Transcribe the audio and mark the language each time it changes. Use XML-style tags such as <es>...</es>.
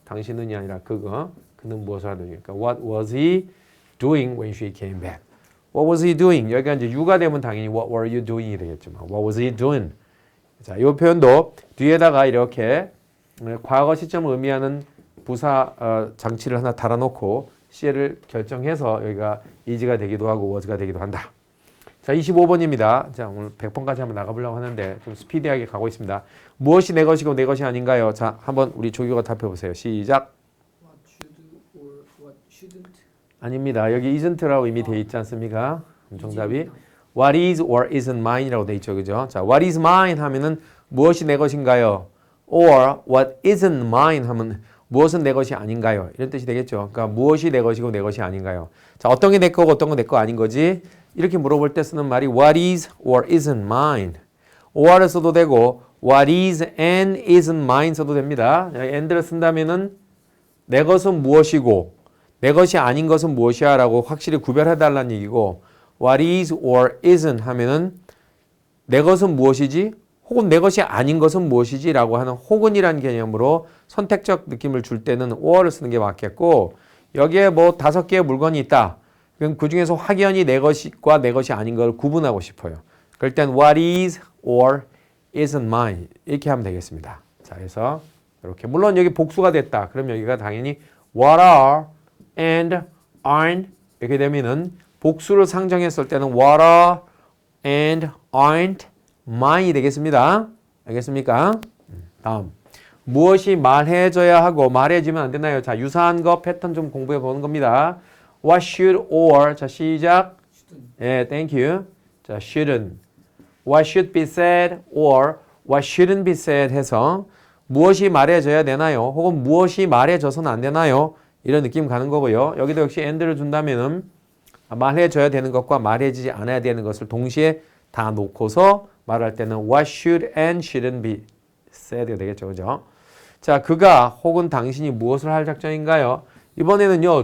<ko>당신은이 아니라 그는 무엇을 하던 중이니까</ko> <en>what was he doing when she came back? What was he doing?</en> <ko>여기가 이제 you가 되면 당연히</ko> <en>what were you doing</en> <ko>이 되겠지만</ko> <en>what was he doing?</en> <ko>자, 이 표현도 뒤에다가 이렇게 과거 시점을 의미하는 부사 장치를 하나 달아놓고 시제를 결정해서 여기가 is가 되기도 하고 was가 되기도 한다. 자, 25번입니다. 자, 오늘 100번까지 한번 나가보려고 하는데 좀 스피디하게 가고 있습니다. 무엇이 내 것이고 내 것이 아닌가요? 자, 한번 우리 조교가 답해보세요. 시작.</ko> <en>What should or what shouldn't?</en> <ko>아닙니다. 여기 isn't라고 이미 되어 있지 않습니까? 정답이</ko> <en>what is or isn't mine</en> <ko>이라고 되어 있죠. 그죠? 자,</ko> <en>what is mine</en> <ko>하면은 무엇이 내 것인가요?</ko> <en>or what isn't mine</en> <ko>하면 무엇은 내 것이 아닌가요? 이런 뜻이 되겠죠. 그러니까 무엇이 내 것이고 내 것이 아닌가요? 자, 어떤 게 내 거고 어떤 건 내 거 아닌 거지? 이렇게 물어볼 때 쓰는 말이</ko> <en>what is or isn't mine.</en> <ko>or를 써도 되고</ko> <en>what is and isn't mine</en> <ko>써도 됩니다. and를 쓴다면은 내 것은 무엇이고 내 것이 아닌 것은 무엇이야 라고 확실히 구별해달라는 얘기고 what is or isn't 하면은 내 것은 무엇이지? 혹은 내 것이 아닌 것은 무엇이지? 라고 하는 혹은이라는 개념으로 선택적 느낌을 줄 때는 or를 쓰는 게 맞겠고 여기에 뭐 5개의 물건이 있다. 그럼 그 중에서 확연히 내 것과 내 것이 아닌 걸 구분하고 싶어요. 그럴 땐</ko> <en>what is or isn't mine</en> <ko>이렇게 하면 되겠습니다. 자, 그래서 이렇게 물론 여기 복수가 됐다. 그럼 여기가 당연히</ko> <en>what are and aren't</en> <ko>이렇게 되면은 복수를 상정했을 때는</ko> <en>water and aren't mine</en> <ko>이 되겠습니다. 알겠습니까? 다음. 무엇이 말해져야 하고 말해지면 안 되나요? 자, 유사한 거 패턴 좀 공부해 보는 겁니다.</ko> <en>What should or</en> <ko>자, 시작.</ko> <en>shouldn't.</en> <ko>예,</ko> <en>thank you.</en> <ko>자,</ko> <en>shouldn't. What should be said or what shouldn't be said</en> <ko>해서 무엇이 말해져야 되나요? 혹은 무엇이 말해져서는 안 되나요? 이런 느낌 가는 거고요. 여기도 역시 and를 준다면은 말해져야 되는 것과 말해지지 않아야 되는 것을 동시에 다 놓고서 말할 때는</ko> <en>what should and shouldn't be said</en> <ko>가 되겠죠. 그죠? 자, 그가 혹은 당신이 무엇을 할 작정인가요? 이번에는요.</ko>